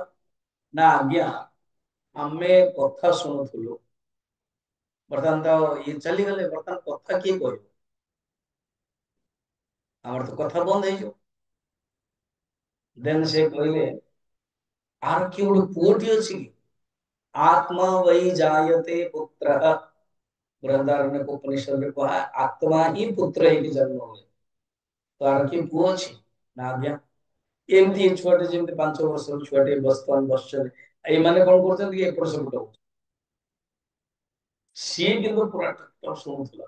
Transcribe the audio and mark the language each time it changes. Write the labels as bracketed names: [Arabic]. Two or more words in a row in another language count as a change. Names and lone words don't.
[Odia] ନା ଆଜ୍ଞା, ଆମେ କଥା ଶୁଣୁଥିଲୁ, ବର୍ତ୍ତମାନ ତ ଇଏ ଚାଲିଗଲେ, ବର୍ତ୍ତମାନ କଥା କିଏ କହିବ? ଆମର ତ କଥା ବନ୍ଦ ହେଇଯିବ। ଦେନ ସେ କହିଲେ, ଆର କିଏ ଗୋଟେ ପୁଅଟି ଅଛି କି? [Sanskrit] ଆତ୍ମା वही जायते पुत्र। [Odia] ବୃନ୍ଦାରଣ୍ୟ ଉପନିଷଦରେ କୁହା, ଆତ୍ମା ହିଁ ପୁତ୍ର ହେଇକି ଜନ୍ମ ହୁଏ। ତ ଆର କିଏ ପୁଅ ଅଛି? ନା ଆଜ୍ଞା। ଏମିତି ଛୁଆଟେ, ଯେମିତି 5 ବର୍ଷର ଛୁଆଟେ ବର୍ତ୍ତମାନ ବସିଛନ୍ତି, ଏଇମାନେ କଣ କରୁଛନ୍ତି କି ଏପଟ ସେପଟ ହଉଛି। ସିଏ କିନ୍ତୁ ପୁରା ଶୁଣୁଥିଲା।